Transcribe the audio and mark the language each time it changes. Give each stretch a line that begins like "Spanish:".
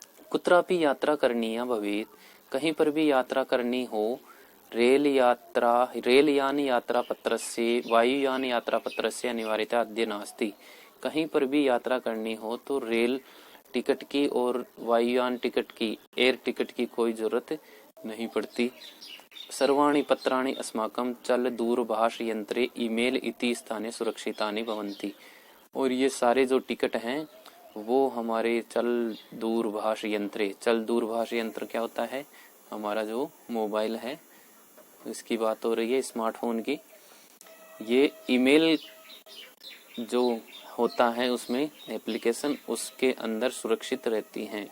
Sanskrit: कुत्रापि यात्रा करनीया भवेत्,
Hindi: कहीं पर भी यात्रा करनी हो,
Sanskrit: रेलयान यात्रा पत्रस्य, वायुयान यात्रा पत्रस्य अनिवार्यता अद्य नास्ति।
Hindi: कहीं पर भी यात्रा करनी हो तो रेल टिकट की और वायुयान टिकट की, एयर टिकट की कोई जरूरत नहीं पड़ती।
Sanskrit: सर्वाणि पत्राणि अस्माकं चल दूरभाष यंत्रे ईमेल इति स्थाने सुरक्षितानि भवन्ति।
Hindi: और ये सारे जो टिकट हैं वो हमारे
Sanskrit: चल दूरभाष यंत्रे,
Hindi: चल दूरभाष यंत्र क्या होता है, हमारा जो मोबाइल है इसकी बात हो रही है, स्मार्टफोन की। ये ईमेल जो होता है उसमें एप्लीकेशन, उसके अंदर सुरक्षित रहती हैं।